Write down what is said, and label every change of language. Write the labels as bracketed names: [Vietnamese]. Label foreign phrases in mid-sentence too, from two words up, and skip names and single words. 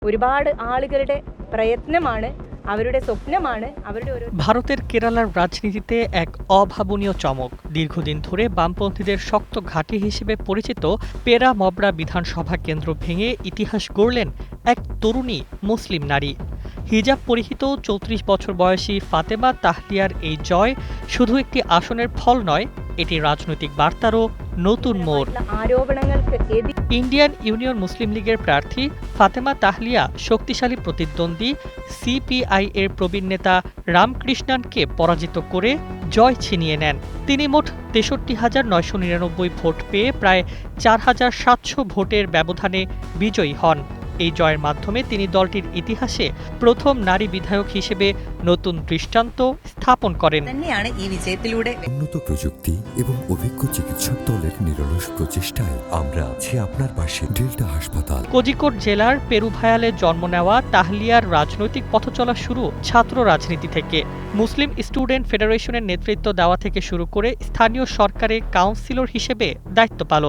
[Malayalam] ഒരുപാട് ആളുകളുടെ പ്രയത്നമാണ്, അവരുടെ സ്വപ്നമാണ്, അവരുടെ ഒരു [Bangla] ভারতের কেরালার রাজনীতিতে এক অভাবনীয় চমক। দীর্ঘদিন ধরে বামপন্থীদের শক্ত ঘাঁটি হিসেবে পরিচিত পেরা মবরা বিধানসভা কেন্দ্র ভেঙে ইতিহাস গড়লেন এক তরুণী মুসলিম নারী। হিজাব পরিহিত ৩৪ বছর বয়সী ফাতেমা তাহলিয়ার এই জয় শুধু একটি আসনের ফল নয়, এটি রাজনৈতিক বার্তারও নতুন মোড়। [Malayalam] ആരോപണങ്ങൾക്ക് എതിരെ [Bangla] ইন্ডিয়ান ইউনিয়ন মুসলিম লীগের প্রার্থী ফাতেমা তাহলিয়া শক্তিশালী প্রতিদ্বন্দ্বী সিপিআই এর প্রবীণ নেতা রামকৃষ্ণানকে পরাজিত করে জয় ছিনিয়ে নেন। তিনি মোট ৬৩,৯৯৯ ভোট পেয়ে প্রায় ৪,৭০০ ভোটের ব্যবধানে বিজয়ী হন। এই জয়ের মাধ্যমে তিনি দলটির ইতিহাসে প্রথম নারী বিধায়ক হিসেবে নতুন দৃষ্টান্ত স্থাপন করেন। [Malayalam] തന്നെയാണ് ഈ വിജയത്തിലൂടെ [Bangla] উন্নত প্রযুক্তি এবং অভিজ্ঞ চিকিৎসক দলের নিরলস প্রচেষ্টায় আমরা আছি আপনার পাশে। ডেল্টা হাসপাতাল। কোজিকোড জেলার পেরুভায়ালে জন্ম নেওয়া তাহলিয়ার রাজনৈতিক পথচলা শুরু ছাত্র রাজনীতি থেকে। মুসলিম স্টুডেন্ট ফেডারেশনের নেতৃত্ব দেওয়া থেকে শুরু করে স্থানীয় সরকারে কাউন্সিলর হিসেবে দায়িত্ব পালন।